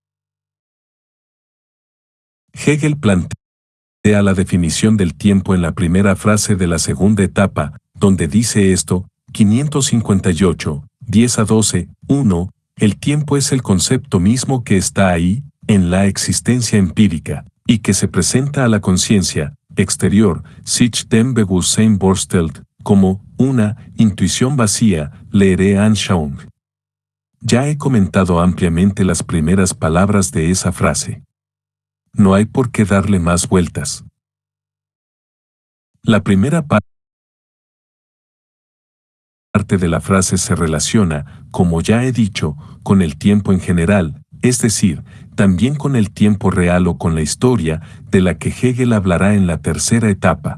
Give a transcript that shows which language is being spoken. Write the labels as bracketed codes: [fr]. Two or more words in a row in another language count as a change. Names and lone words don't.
[es] Hegel plantea la definición del tiempo en la primera frase de la segunda etapa, donde dice esto, 558, 10 a 12, 1, el tiempo es el concepto mismo que está ahí, en la existencia empírica, y que se presenta a la conciencia exterior, [de] sich dem Bewusstsein vorstellt, [es] como una intuición vacía, [de] leere Anschauung. [es] Ya he comentado ampliamente las primeras palabras de esa frase. No hay por qué darle más vueltas. La primera parte de la frase se relaciona, como ya he dicho, con el tiempo en general, es decir, también con el tiempo real o con la historia, de la que Hegel hablará en la tercera etapa.